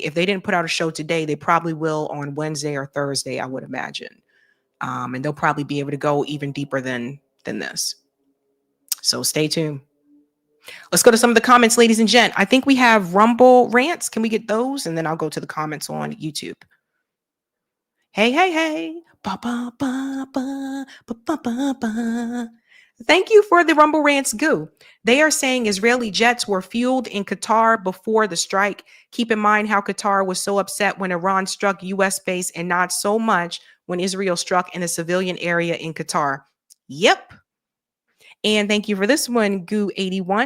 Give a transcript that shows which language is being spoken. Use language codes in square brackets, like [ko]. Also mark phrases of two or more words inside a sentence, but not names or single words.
[en] If they didn't put out a show today, they probably will on Wednesday or Thursday, I would imagine. And they'll probably be able to go even deeper than this. So stay tuned. Let's go to some of the comments, ladies and gents. I think we have Rumble rants. Can we get those? And then I'll go to the comments on YouTube. Hey, hey, hey. Ba, ba, ba, ba, ba, ba, ba, ba. Thank you for the Rumble Rants goo. They are saying Israeli jets were fueled in Qatar before the strike. Keep in mind how Qatar was so upset when Iran struck U.S. base and not so much when Israel struck in the civilian area in Qatar. Yep. And thank you for this one, Goo81.